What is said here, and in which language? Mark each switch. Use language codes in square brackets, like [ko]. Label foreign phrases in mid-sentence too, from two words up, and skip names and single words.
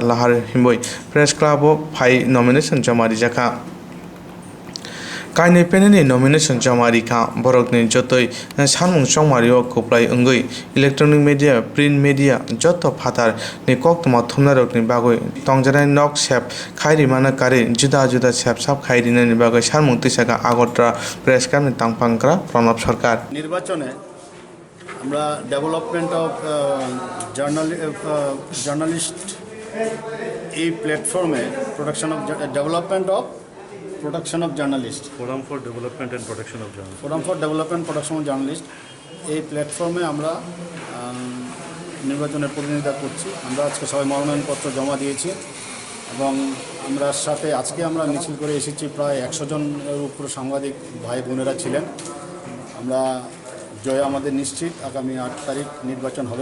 [trp] lahar himboi Press Club o phai nomination jama dijaka Kaini peneni nomination jamari ka borok ni jotoi sanmung Chongmari o kuplai ungoi [en] electronic media print media [trp] joto phatar ni KOKTWMA thumna rok ni bagoi tongjarai nok sep khairi mana kare juda juda sep sap khairi ni bagoi sanmung tisaka Agotra press club ni tangpangkra pranab sarkar [bn] নির্বাচনে আমরা [en] development of journalist [bn] এই প্ল্যাটফর্মে [en] Production of journalists. Forum for Development and Protection of Journalists. Forum for Development Protection of Journalists. [bn] এই প্ল্যাটফর্মে আমরা নির্বাচনের প্রতিনিধিত্ব করছি। আমরা আজকে সবাই মনোনয়নপত্র জমা দিয়েছি এবং আমরা সাথে আজকে আমরা মিছিল করে এসেছি প্রায় 100 জনের উপর সাংবাদিক ভাই বোনেরা ছিলেন। আমরা জয় আমাদের নিশ্চিত আগামী 8 তারিখ নির্বাচন হবে।